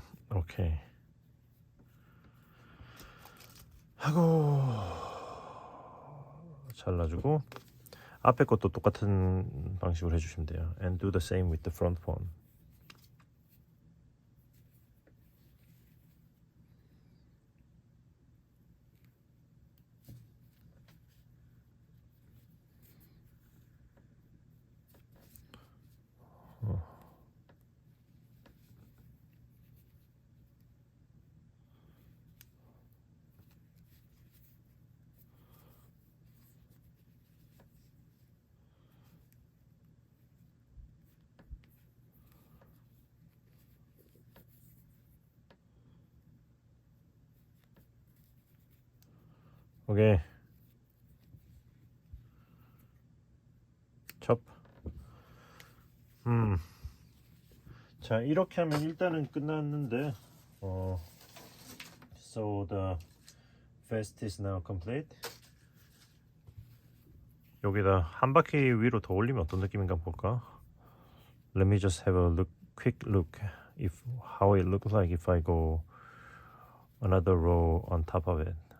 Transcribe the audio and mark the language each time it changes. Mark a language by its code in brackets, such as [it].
[ko] 오케이 하고 잘라주고 앞에 것도 똑같은 방식으로 해주시면 돼요. [en] And do the same with the front phone. [ko] 오케이 첩. 자 이렇게 하면 일단은 끝났는데 [en] So the vest is now complete. [ko] 여기다 한 바퀴 위로 더 올리면 어떤 느낌인가 볼까? [en] Let me just have a quick look if how it looks like if I go another row on top of it.